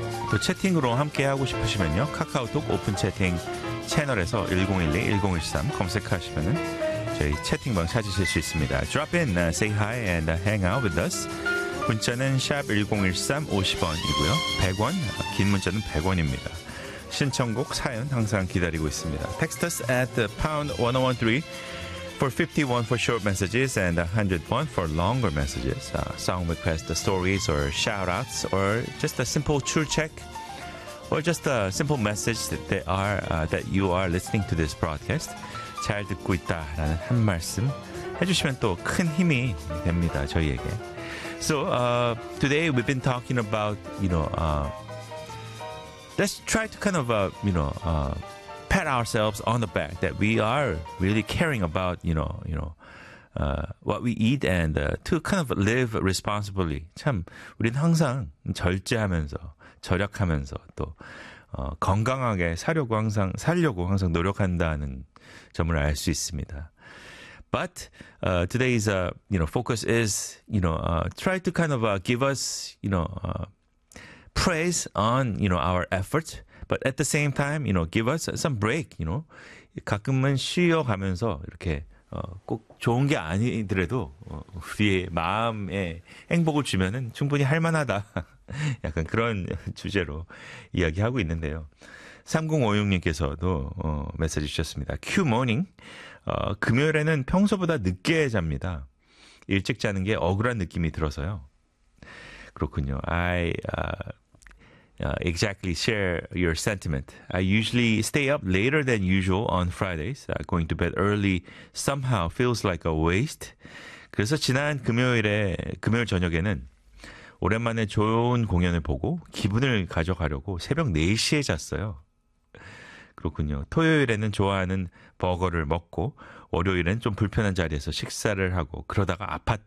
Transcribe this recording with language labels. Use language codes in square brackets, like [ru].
[ko] 또 채팅으로 함께하고 싶으시면요. 카카오톡 오픈 채팅 채널에서 1012-1013 검색하시면은 저희 채팅방 찾으실 수 있습니다. [en] Drop in, say hi and hang out with us. [ko] 문자는 샵 1013 50원이고요. 100원, 긴 문자는 100원입니다. 신청곡, 사연 항상 기다리고 있습니다. [en] Text us at #1013 for 51 for short messages and 101 for longer messages. Song requests, stories or shoutouts or just a simple true check or just a simple message that they are, that you are listening to this broadcast. [ko] 잘 듣고 있다라는 한 말씀 해주시면 또 큰 힘이 됩니다, 저희에게. [en] So today we've been talking about, you know, let's try to kind of, you know, pat ourselves on the back that we are really caring about, what we eat and to kind of live responsibly. [ko] 참, 우리는 항상 절제하면서, 절약하면서 또 건강하게 살려고 항상 노력한다는 점을 알 수 있습니다. [en] But today's focus is try to kind of give us praise on our effort, but at the same time give us some break. [ko] 가끔은 쉬어가면서 이렇게 꼭 좋은 게 아니더라도 우리의 마음에 행복을 주면은 충분히 할 만하다. 약간 그런 주제로 이야기하고 있는데요. 3056님께서도 메시지 주셨습니다. [en] Q morning. [ko] 금요일에는 평소보다 늦게 잡니다. 일찍 자는 게 억울한 느낌이 들어서요. 그렇군요. [en] I exactly share your sentiment. I usually stay up later than usual on Fridays. Going to bed early somehow feels like a waste. [ko] 그래서 지난 금요일 저녁에는 오랜만에 좋은 공연을 보고 기분을 가져가려고 새벽 4시에 잤어요. 그렇군요. 토요일에는 좋아하는 버거를 먹고 월요일엔 좀 불편한 자리에서 식사를 하고 그러다가 아팠다.